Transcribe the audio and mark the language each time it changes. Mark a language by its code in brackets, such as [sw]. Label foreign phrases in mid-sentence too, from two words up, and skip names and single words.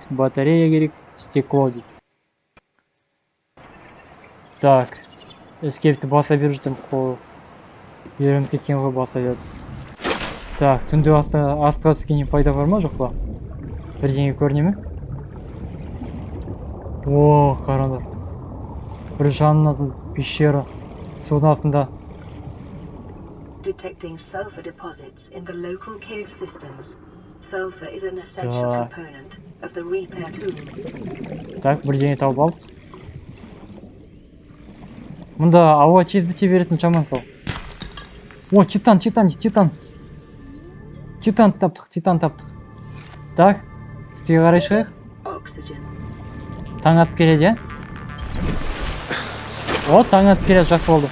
[kk] Батарея керек, стекло дейді. Так, эскейпті баса беріп жүрдім, қол үйреніп кеткен ғой, баса бердім. Так, түнде астыға түскеннен пайда бар ма, жоқ па? Бірдеңе көріне ме? О, қараңдар. Бір жанынан пещера судың астында. [en] Detecting sulfur deposits in the local cave systems. Sulfur is an essential component of the repair tool. [kk] Так, бірдеңе тауып алдық. Мұнда ауа тез біте беретін жаман сол. О, титан таптық. Так, үстіге қарай шығайық. Таң атып келеді, О, таң атып келеді, жақсы болды.